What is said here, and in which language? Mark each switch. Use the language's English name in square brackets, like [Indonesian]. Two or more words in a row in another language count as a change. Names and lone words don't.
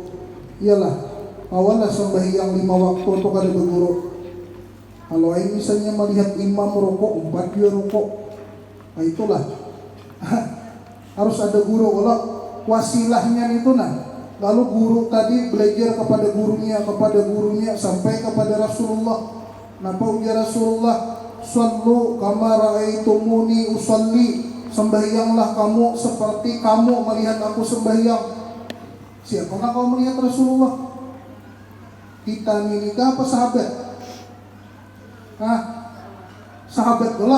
[Indonesian] Iyalah, awalnya sembahyang 5 waktu untuk ada guru. Kalau ini misalnya melihat imam rukuk 4 dia rukuk, nah itulah harus ada guru. Kalau wasilahnya itu lalu guru tadi belajar kepada gurunya sampai kepada Rasulullah. [Banjar] Napa ujar Rasulullah? [Arabic] صلوا كما رأيتموني أصلي. [Indonesian] Sembahyanglah kamu seperti kamu melihat aku sembahyang. Siapakah kau melihat Rasulullah? Kita nikah apa sahabat? Sahabat pula.